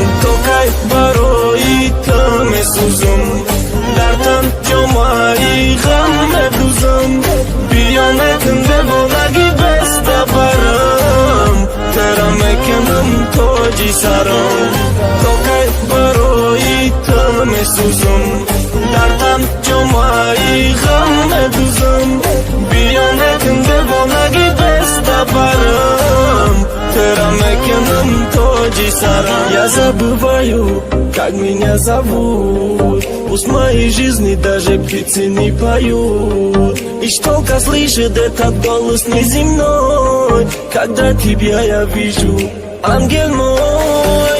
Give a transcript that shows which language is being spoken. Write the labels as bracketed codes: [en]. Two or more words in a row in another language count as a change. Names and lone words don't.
[tg] تو که برای تو میسوزم در تن جمعی غم میدوزم بیا نکن دیوانگی بسته برم ترا میکنم تاجی سرم تو که برای تو میسوزم در تن جمعی غم میدوزم بیا نکن دیوانگی بسته برم ترا میکنم тожи сарам. [ru] Я забываю, как меня зовут. Пусть в моей жизни даже птицы не поют. И только слышит этот голос неземной, когда тебя я вижу, ангел мой.